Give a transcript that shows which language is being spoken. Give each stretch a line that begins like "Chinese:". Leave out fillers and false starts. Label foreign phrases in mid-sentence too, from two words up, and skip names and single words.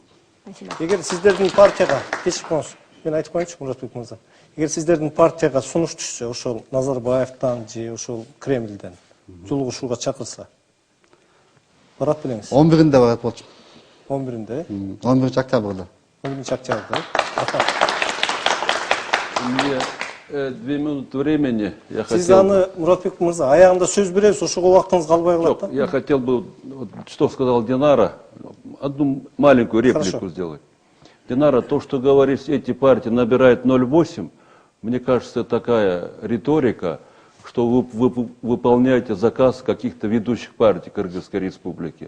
Kyrgyz: Эгер сиздердин партияга, кечирип коңуз, мен айтып коеюнчу Муратбек мырза. Эгер сиздердин партияга сунуш түшсө, ошол Назарбаевтан же ошол Кремльден жолугушууга чакырса, барат белеңиз. 11-inde барат болчу. 11-inde? 11-октябрда. 11-октябрда.
Russian: Мне 2 минуты времени.
Kyrgyz: Сиз аны, Муратбек мырза, аягында сөз беребиз, ошого убактыңыз калбай калат да?
Russian: Я хотел бы, что сказал Динара, одну маленькую реплику сделать. Динара, то, что говоришь, эти партии набирают 0,8, мне кажется, такая риторика, что вы выполняете заказ каких-то ведущих партий Кыргызской Республики.